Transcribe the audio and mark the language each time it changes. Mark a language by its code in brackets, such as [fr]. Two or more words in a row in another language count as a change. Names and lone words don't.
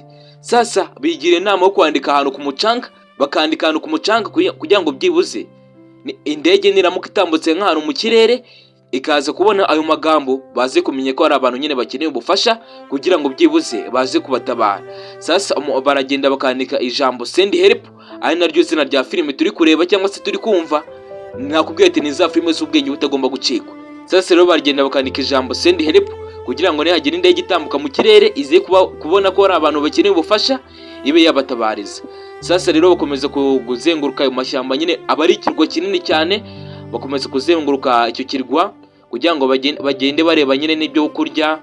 [rw] Sasa bigira inama yo kwandika ahantu ku mucanga, bakandika ahantu ku mucanga kugira ngo byibuze indege niramuka itambutse nk'ahantu mu kirere ikaza kubona ayo magambo, baze kumenya ko hari abantu nyine bakeneye ubufasha kugira ngo byibuze baze kubatabara. Sasa baragenda bakandika ijambo [en] send help, [rw] ari naryo zina rya filime turi kureba cyangwa se turi kumva. Nakubwiye ati ni za filime z'ubwenge butagomba gucikwa. Sasa rero baragenda bakandika ijambo [en] send help [rw] kugira ngo nihagira indege itambuka mu kirere ize kubona ko hari abantu bakeneye ubufasha, ibe yabatabariza. Sasa rero bakomeza kuzenguruka ayo mashyamba nyine, aba ari ikirwa kinini cyane. Bakomeza kuzenguruka icyo kirwa kugira ngo bagende bareba nyine n'ibyo kurya.